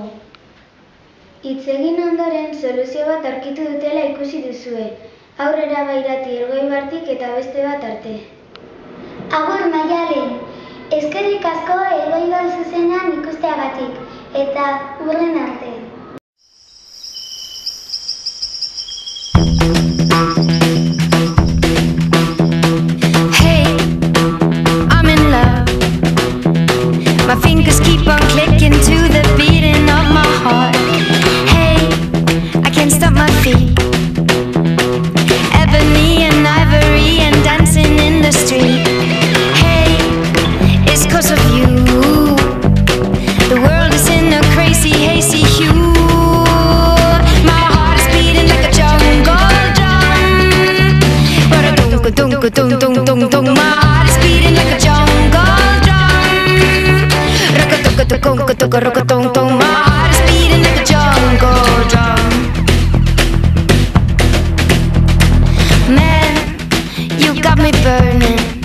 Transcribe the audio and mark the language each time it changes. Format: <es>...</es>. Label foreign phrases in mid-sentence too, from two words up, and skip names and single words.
<eu>Hitz egin ondoren soluzio bat aurkitu dutela ikusi duzue. Aurrera bairati Elgoibartik eta beste bat arte. Agur Maialen! Eskerrik asko Elgoibar zuzenean ikusteagatik, eta hurren arte.</eu> <en>My fingers keep on clicking to the beating of my heart. Hey, I can't stop my feet. Ebony and ivory and dancing in the street. Hey, it's 'cause of you. The world is in a crazy, hazy hue. My heart is beating like a jungle drum. Ba-da-dum-ka-dum-ka-dum-dum-dum-dum. My heart is beating like a jungle drum. Rock-a-toka-toka-rock-a-tong-tong. My heart is beating like a jungle drum. Man, you got me burning.</en>